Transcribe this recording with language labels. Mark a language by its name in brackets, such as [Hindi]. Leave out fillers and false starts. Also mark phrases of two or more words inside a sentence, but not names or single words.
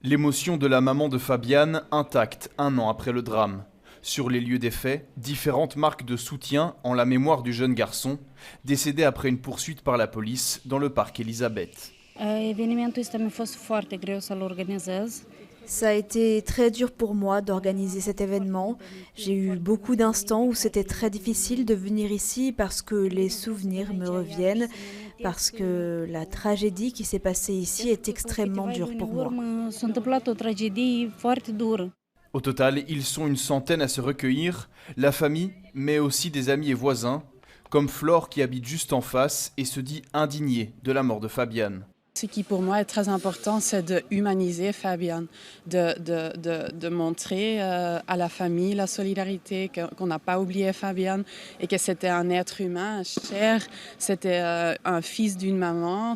[French] L'émotion de la maman de Fabiane intacte un an après le drame. Sur les lieux des faits, différentes marques de soutien en la mémoire du jeune garçon, décédé après une poursuite par la police dans le parc Elisabeth. [Romanian] Evenimentul ăsta mi-a fost foarte greu să-l organizez. [French] Ça a été très dur pour moi d'organiser cet événement. J'ai eu beaucoup d'instants où c'était très difficile de venir ici parce que les souvenirs me reviennent, parce que la tragédie qui s'est passée ici est extrêmement dure pour moi. [Romanian] S-a întâmplat o tragedie foarte dură. [French] Au total, ils sont une centaine à se recueillir, la famille, mais aussi des amis et voisins, comme Flore qui habite juste en face et se dit indignée de la mort de Fabiane. Ce qui pour moi est très important, c'est de humaniser Fabiane, de montrer à la famille la solidarité, qu'on n'a pas oublié Fabiane et que c'était un être humain cher, c'était un fils d'une maman.